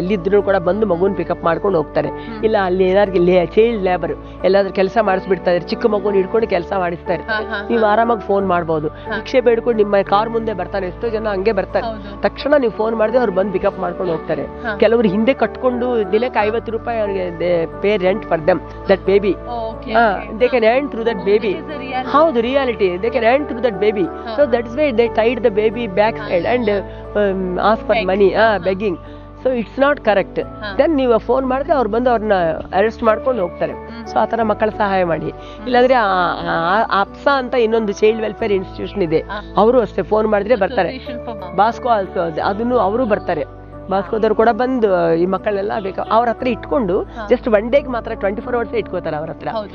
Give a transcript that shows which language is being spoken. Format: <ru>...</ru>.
<kn>ಎಲ್ಲಿದ್ರು ಕೂಡ ಬಂದು ಮಗುನ್ ಪಿಕಪ್ ಮಾಡ್ಕೊಂಡು ಹೋಗ್ತಾರೆ. ಇಲ್ಲ ಅಲ್ಲಿ ಏನಾದ್ರು ಚೈಲ್ಡ್ ಲೇಬರ್ ಎಲ್ಲಾದ್ರೂ ಕೆಲಸ ಮಾಡಿಸ್ಬಿಡ್ತಾರೆ, ಚಿಕ್ಕ ಮಗುನ ಹಿಡ್ಕೊಂಡು ಕೆಲಸ ಮಾಡಿಸ್ತಾರೆ. ನೀವು ಆರಾಮಾಗಿ ಫೋನ್ ಮಾಡ್ಬೋದು. ಭಿಕ್ಷೆ ಬೇಡ್ಕೊಂಡು ನಿಮ್ಮ ಕಾರ್ ಮುಂದೆ ಬರ್ತಾರೆ, ಎಷ್ಟೋ ಜನ ಹಂಗೆ ಬರ್ತಾರೆ. ತಕ್ಷಣ ನೀವು ಫೋನ್ ಮಾಡಿದ್ರೆ ಅವ್ರು ಬಂದು ಪಿಕಪ್ ಮಾಡ್ಕೊಂಡು ಹೋಗ್ತಾರೆ. ಕೆಲವರು ಹಿಂದೆ ಕಟ್ಕೊಂಡು ದಿನಕ್ಕೆ 50 ರೂಪಾಯಿ ಅವ್ರಿಗೆ</kn> <en>Pay rent for them that baby. they can earn through that baby. How the reality, they can earn through that baby. So that's why they tied the baby backside and ask for money, begging. So it's not correct.</en> <kn>Then ನೀವು phone ಮಾಡಿದ್ರೆ ಅವ್ರು ಬಂದು ಅವ್ರನ್ನ arrest ಮಾಡ್ಕೊಂಡು ಹೋಗ್ತಾರೆ. So ಆ ತರ ಮಕ್ಕಳ ಸಹಾಯ ಮಾಡಿ. ಇಲ್ಲಾಂದ್ರೆ ಅಪ್ಸಾ ಅಂತ ಇನ್ನೊಂದು ಚೈಲ್ಡ್ ವೆಲ್ಫೇರ್ ಇನ್ಸ್ಟಿಟ್ಯೂಷನ್ ಇದೆ, ಅವರು ಅಷ್ಟೇ ಫೋನ್ ಮಾಡಿದ್ರೆ ಬರ್ತಾರೆ. ಬಾಸ್ಕೋ ಆಲ್ಸೋ ಅದನ್ನು ಅವರು ಬರ್ತಾರೆ. ಬಾಸ್ಕೋದವ್ರು ಕೂಡ ಬಂದು ಈ ಮಕ್ಕಳೆಲ್ಲ ಬೇಕು ಅವ್ರ ಹತ್ರ ಇಟ್ಕೊಂಡು ಜಸ್ಟ್ 1 ಡೇಗೆ ಮಾತ್ರ 24 ಅವರ್ಸ್ ಇಟ್ಕೋತಾರೆ ಅವ್ರ ಹತ್ರ.</kn>